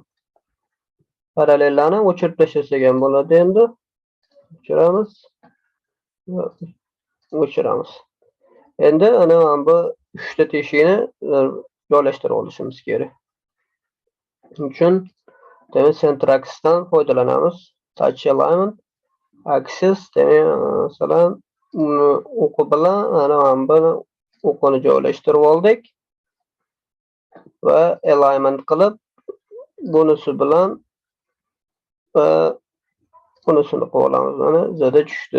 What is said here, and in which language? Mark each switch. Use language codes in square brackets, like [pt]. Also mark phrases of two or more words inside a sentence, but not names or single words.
[uz] Parallellarni o'chirib tashlasak ham bo'ladi endi. O'chiramiz. O'chiramiz. Endi ana bu 3 ta teshikni joylashtirib olishimiz kerak. Shuning uchun demak [en] center axisdan [uz] foydalanamiz. [en] Touch alignment axis [uz] demak masalan o'qi bilan ana buni o'qini joylashtirib oldik va alignment qilib bunisi bilan bunisini qilib olamiz. Mana zada tushdi.